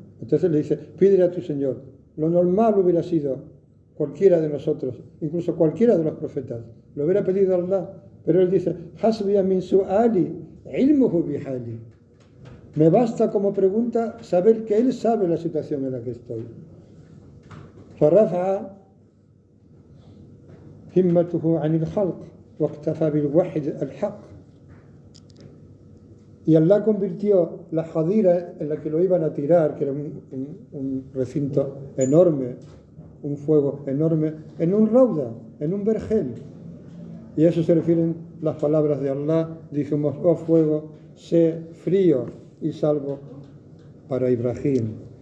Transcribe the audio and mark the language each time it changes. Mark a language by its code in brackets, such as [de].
[es] Entonces le dice, pídele a tu Señor. Lo normal hubiera sido cualquiera de nosotros, incluso cualquiera de los profetas, lo hubiera pedido a Allah, pero él dice, [ar] hasbiya min su'ali ilmuhu bihali. [es] Me basta como pregunta saber que él sabe la situación en la que estoy. [ar] فرفع همته عن الخلق واكتفى بالوحد الحق. [es] Y Allah convirtió la jadira en la que lo iban a tirar, que era un recinto enorme, un fuego enorme, en un rauda, en un vergel. Y a eso se refieren las palabras de Allah. Dijimos, oh fuego, sé frío y salvo para Ibrahim.